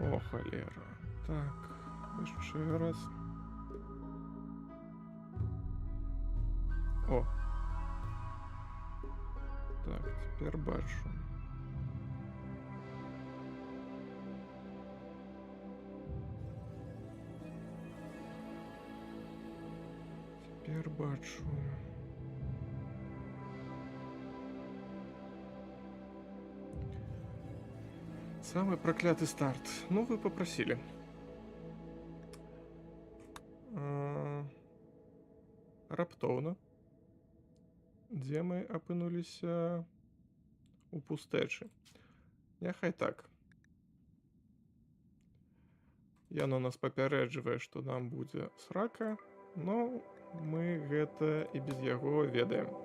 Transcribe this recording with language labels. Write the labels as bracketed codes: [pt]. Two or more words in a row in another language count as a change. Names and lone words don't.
[be] холера. Так, яшчэ раз. О. Так, цяпер бачу. Цяпер бачу. [ru] Самый проклятый старт. Ну, вы попросили. [be] Раптоўна. Дзе мы апынуліся? У пустэчы. Няхай так. Яно нас папярэджвае, што нам будзе срака, но мы гэта і без яго ведаем.